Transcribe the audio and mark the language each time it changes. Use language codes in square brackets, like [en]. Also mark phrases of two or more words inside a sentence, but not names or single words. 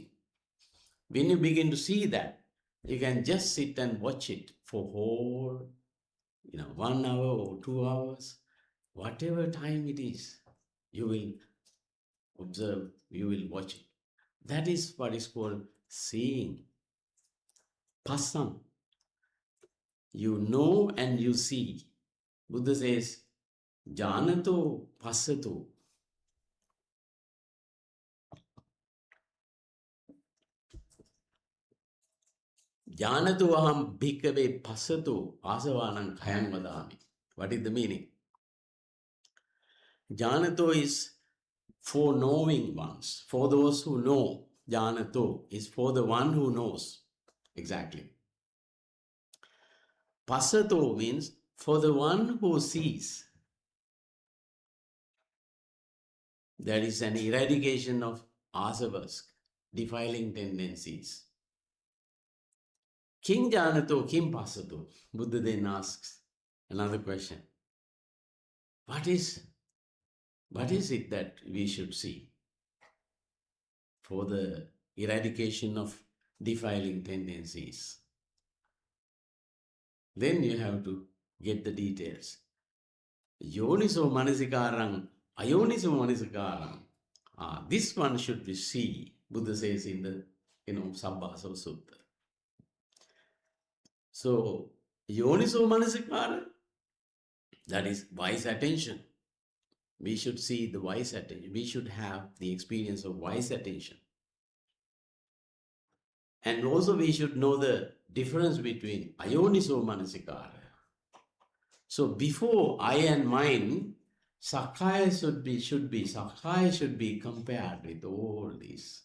[en] When you begin to see that, you can just sit and watch it for whole, 1 hour or 2 hours, whatever time it is, you will observe, you will watch it. That is what is called seeing. Passam. You know and you see. Buddha says, [pi] Janato passato. Janato aham bhikkhave passato asavanam khayam vadami. [en] What is the meaning? Janato is for knowing ones, for those who know. Janato is for the one who knows. Exactly. Passato means for the one who sees. There is an eradication of asavas, defiling tendencies. [pi] Kim janato, kim passato? [en] Buddha then asks another question. What is it that we should see for the eradication of defiling tendencies? Then you have to get the details. [pi] Yoniso manasikarang, ayoniso manasikarang. [en] This one should be see, Buddha says in the Sabbasava Sutta. So, [pi] yoniso manasikara, [en] that is wise attention. We should see the wise attention. We should have the experience of wise attention. And also we should know the difference between [pi] ayoniso manasikara. [en] So before I and mine, sakkaya should be compared with all this.